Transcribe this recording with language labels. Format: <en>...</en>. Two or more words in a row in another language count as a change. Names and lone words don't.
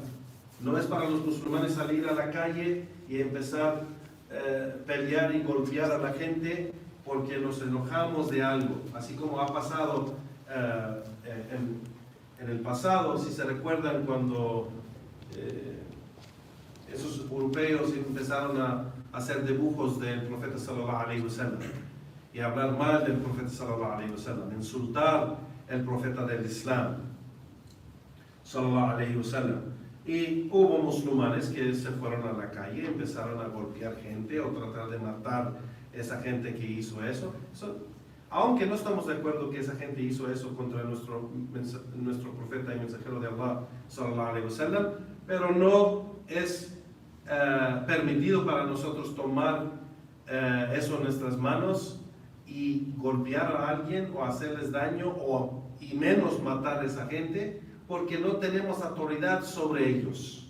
<es>No es para los musulmanes salir a la calle y empezar a pelear y golpear a la gente porque nos enojamos de algo, así como ha pasado en el pasado. Si se recuerdan, cuando esos europeos empezaron a hacer dibujos del profeta</es> <ar>صلى الله عليه وسلم</ar> <es>y hablar mal del profeta</es> <ar>صلى الله عليه وسلم,</ar> <es>insultar el profeta del Islam</es> <ar>صلى الله عليه وسلم,</ar> <es>y hubo musulmanes que se fueron a la calle y empezaron a golpear gente o tratar de matar esa gente que hizo eso. Aunque no estamos de acuerdo que esa gente hizo eso contra nuestro profeta y mensajero de Allah</es> <ar>صلى الله عليه وسلم,</ar> <es>pero no es permitido para nosotros tomar eso en nuestras manos y golpear a alguien o hacerles daño y menos matar a esa gente, porque no tenemos autoridad sobre ellos.</es>